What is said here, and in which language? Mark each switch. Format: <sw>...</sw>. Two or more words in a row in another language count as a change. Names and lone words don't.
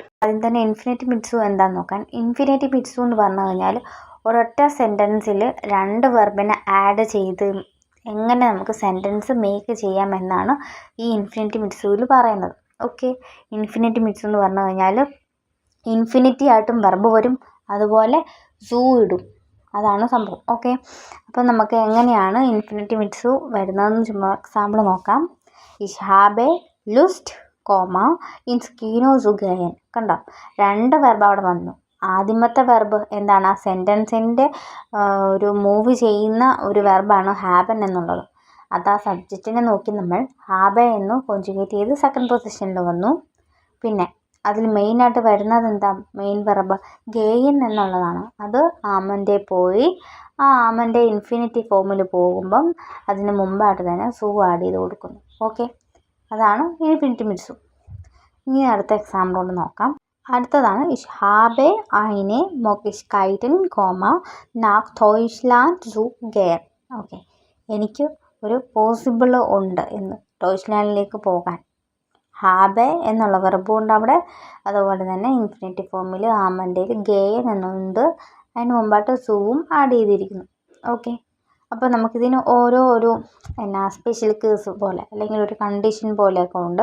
<ml>ആദ്യം തന്നെ ഇൻഫിനിറ്റ് മിറ്റ്സു എന്താണെന്ന് നോക്കാൻ. ഇൻഫിനിറ്റ് മിറ്റ്സു എന്ന് പറഞ്ഞു കഴിഞ്ഞാൽ ഒരൊറ്റ സെൻറ്റൻസിൽ 2 വെർബിനെ ആഡ് ചെയ്ത് എങ്ങനെ നമുക്ക് സെൻറ്റൻസ് മേക്ക് ചെയ്യാമെന്നാണ് ഈ ഇൻഫിനിറ്റ് മിറ്റ്സുവിൽ പറയുന്നത്. ഓക്കെ, ഇൻഫിനിറ്റ് മിറ്റ്സു എന്ന് പറഞ്ഞു കഴിഞ്ഞാൽ ഇൻഫിനിറ്റി ആയിട്ടും വെർബ് വരും, അതുപോലെ സൂ ഇടും. അതാണ് സംഭവം. ഓക്കെ, അപ്പോൾ നമുക്ക് എങ്ങനെയാണ് ഇൻഫിനിറ്റ് മിറ്റ്സു വരുന്നതെന്ന് ചുമ്മാ എക്സാമ്പിൾ നോക്കാം.</ml> <de>Ich habe Lust, ins Kino zu gehen.</de> <ml>കണ്ടോ, 2 വെർബ് അവിടെ വന്നു. ആദ്യമത്തെ വെർബ് എന്താണ്, ആ സെൻറ്റൻസിൻ്റെ ഒരു മൂവ് ചെയ്യുന്ന ഒരു വെർബാണ് ഹാബൻ എന്നുള്ളത്. അത് ആ സബ്ജക്റ്റിനെ നോക്കി നമ്മൾ ഹാബെ എന്ന് കോൺജുഗേറ്റ് ചെയ്ത് സെക്കൻഡ് പൊസിഷനിൽ വന്നു. പിന്നെ അതിൽ മെയിനായിട്ട് വരുന്നത് എന്താ, മെയിൻ വെർബ് ഗെയിൻ എന്നുള്ളതാണ്. അത് ആമൻ്റെ പോയി ആ ആമൻ്റെ ഇൻഫിനിറ്റി ഫോമിൽ പോകുമ്പം അതിന് മുമ്പായിട്ട് തന്നെ സൂ ആഡ് ചെയ്ത് കൊടുക്കുന്നു. ഓക്കെ, അതാണ് ഇൻഫിനിറ്റ് മിറ്റ്സു. ഇനി അടുത്ത എക്സാമ്പിൾ കൊണ്ട് നോക്കാം. അടുത്തതാണ്</ml> <de>Ich habe eine Möglichkeiten, nach Deutschland zu gehen.</de> <ml>ഓക്കെ, എനിക്ക് ഒരു പോസിബിൾ ഉണ്ട് എന്ന് ഡോയ്ച്ച്ലാൻഡിലേക്ക് പോകാൻ. ഹാബെ എന്നുള്ള വെർബും ഉണ്ട് അവിടെ, അതുപോലെ തന്നെ ഇൻഫിനിറ്റി ഫോമിൽ ആമൻ്റെയിൽ ഗെയൻ എന്നുണ്ട്, അതിന് മുമ്പായിട്ട് സൂവും ആഡ് ചെയ്തിരിക്കുന്നു. ഓക്കെ, അപ്പോൾ നമുക്കിതിന് ഓരോ ഒരു സ്പെഷ്യൽ കേസ് പോലെ അല്ലെങ്കിൽ ഒരു കണ്ടീഷൻ പോലെയൊക്കെ ഉണ്ട്.</ml>